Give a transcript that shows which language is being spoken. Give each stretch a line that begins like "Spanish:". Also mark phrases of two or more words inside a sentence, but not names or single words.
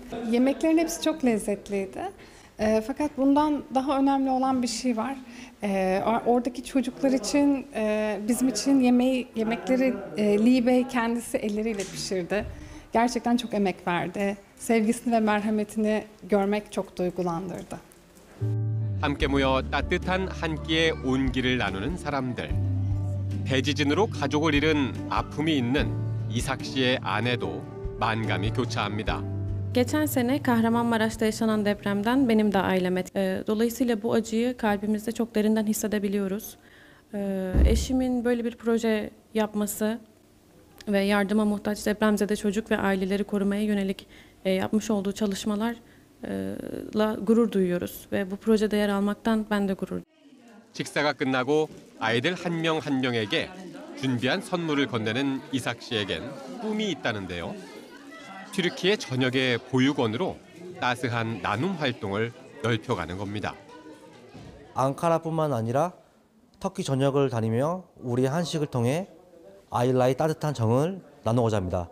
Turkish: Yemeklerin hepsi çok lezzetliydi. Fakat bundan daha önemli olan bir şey var. Oradaki çocuklar için, bizim için yemekleri Lee Bey kendisi elleriyle pişirdi. Gerçekten çok emek verdi. Sevgisini ve merhametini görmek çok duygulandırdı.
Korean: 함께 모여 따뜻한 한 끼의 온기를 나누는 사람들. 대지진으로 가족을 잃은 아픔이 있는 이삭 씨의 아내도 만감이 교차합니다.
Turkish: Geçen sene Kahramanmaraş'ta yaşanan depremden benim de ailem etkiledi. Dolayısıyla bu acıyı kalbimizde çok derinden hissedebiliyoruz. Eşimin böyle bir proje yapması ve yardıma muhtaç depremzede çocuk ve aileleri korumaya yönelik yapmış olduğu çalışmalarla gurur duyuyoruz. Ve bu projede yer almaktan ben de gurur duyuyorum.
Korean: 식사가 끝나고 아이들 한 명 한 명에게 준비한 선물을 건네는 이삭 씨에겐 꿈이 있다는데요. 튀르키예 전역의 보육원으로 따스한 나눔 활동을 넓혀가는 겁니다. 앙카라뿐만 아니라 터키 전역을 다니며 우리 한식을 통해 아일라의 따뜻한 정을 나누고자 합니다.